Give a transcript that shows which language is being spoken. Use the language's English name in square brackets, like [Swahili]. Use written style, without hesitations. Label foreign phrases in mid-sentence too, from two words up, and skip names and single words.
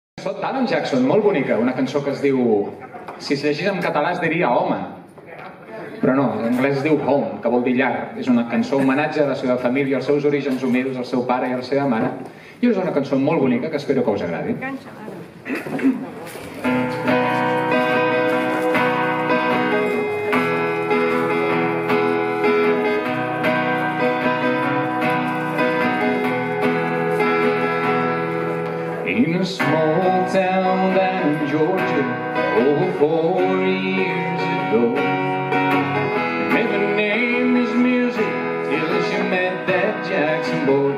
[Catalan] d'Alan Jackson, molt bonica, una cançó que es diu... Si es llegís en català es diria Home, però no, en anglès es diu Home, que vol dir llar. És una cançó homenatge a la seva família, als seus orígens humils, al seu pare i a la seva mare. I és una cançó molt bonica que espero que us agradi. [English] In a small town down in Georgia, over 4 years ago, her name is Music till she met that Jackson boy.